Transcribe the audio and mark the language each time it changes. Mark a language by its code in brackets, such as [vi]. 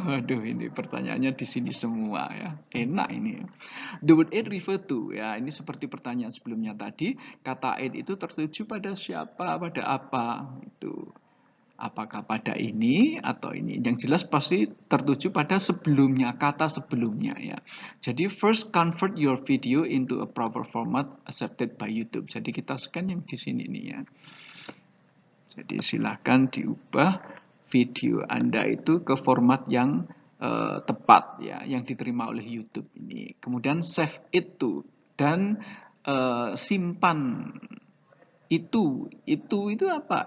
[id] Waduh, ini pertanyaannya di sini semua ya. Enak ini. [en] The word it refer to [id] ya. Ini seperti pertanyaan sebelumnya tadi. Kata it itu tertuju pada siapa, pada apa itu. Apakah pada ini atau ini? Yang jelas pasti tertuju pada sebelumnya, kata sebelumnya ya. Jadi [en] first convert your video into a proper format accepted by YouTube. [id] Jadi kita scan yang di sini nih ya. Jadi silahkan diubah video Anda itu ke format yang tepat ya, yang diterima oleh YouTube ini. Kemudian save itu dan simpan itu apa?